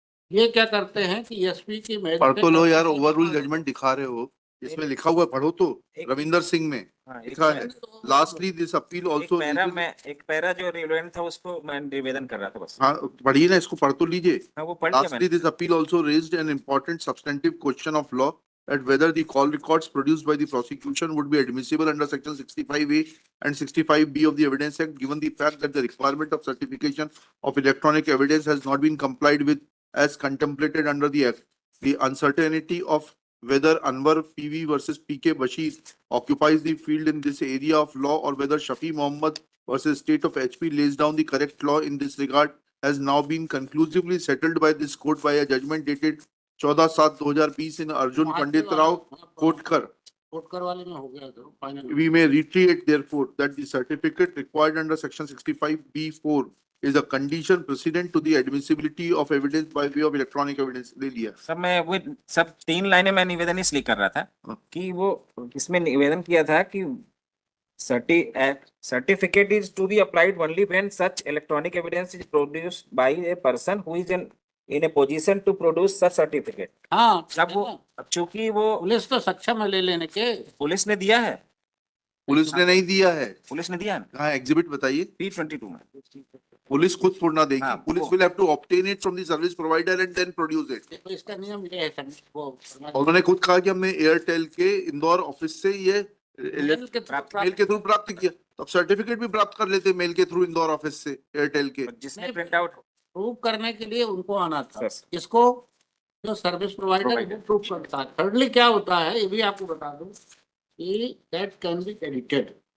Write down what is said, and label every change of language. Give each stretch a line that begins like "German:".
Hindi: ये क्या करते हैं कि एसपी की पढ़ तो लो यार, ओवररूल जजमेंट दिखा रहे हो, इसमें लिखा हुआ है, पढ़ो तो। रविंदर सिंह में हाँ, लिखा है,
English: Lastly this appeal also.
Hindi: एक पैरा जो रिलेवेंट था उसको मैं निवेदन कर रहा था बस। हाँ पढ़िए ना, इसको पढ़ तो लीजिए। हाँ वो पढ़ लिया
English: Lastly,
Hindi: मैंने।
English: this appeal also raised an important substantive question of law at whether the call records produced by the prosecution would be admissible under section 65A and 65B of the Evidence Act, given the fact that the requirement of certification of electronic evidence has not been complied with as contemplated under the Act. The uncertainty of whether Anwar PV versus PK Bashir occupies the field in this area of law or whether Shafi Mohammed versus State of HP lays down the correct law in this regard has now been conclusively settled by this court by a judgment dated 14/7/2020 in Arjun Pandit Rao Kotkar.
Hindi: Kotkar वाले में हो गया तो final.
English: We may reiterate therefore that the certificate required under section 65B4 is a condition precedent to the admissibility of evidence by way of electronic evidence.
Hindi: ले लिया। सब मैं वो सब 3 लाइनें मैं निवेदन इसलिए कर रहा था हाँ। कि वो इसमें निवेदन किया था कि
English: certificate is to be applied only when such electronic evidence is produced by a person who is in a position to produce such certificate।
Hindi: हाँ, जब वो चूंकि वो पुलिस तो सक्षम है ले लेने के। पुलिस ने दिया है, पुलिस ने नहीं दिया है। पुलिस ने दिया है कहाँ एग्जिबिट बताइए? P22 में। पुलिस खुद छोड़ना देगी। हाँ, पुलिस वो-
English: will have to obtain it from the service provider and then produce it।
Hindi: देखो इसका नियम ये है सर, वो उन्होंने खुद कहा कि हमने एयरटेल के इंदौर ऑफिस से ये मेल के मेल के थ्रू प्राप्त किया, तो अब सर्टिफिकेट भी प्राप्त कर लेते मेल के थ्रू इंदौर ऑफिस से एयरटेल के। जिसने प्रिंट आउट प्रूव करने के लिए उनको आना था।
English: Yes.
Hindi: इसको जो सर्विस प्रोवाइडर प्रूव करता है। थर्डली क्या होता है ये भी आपको बता दूं कि
English: That can be edited.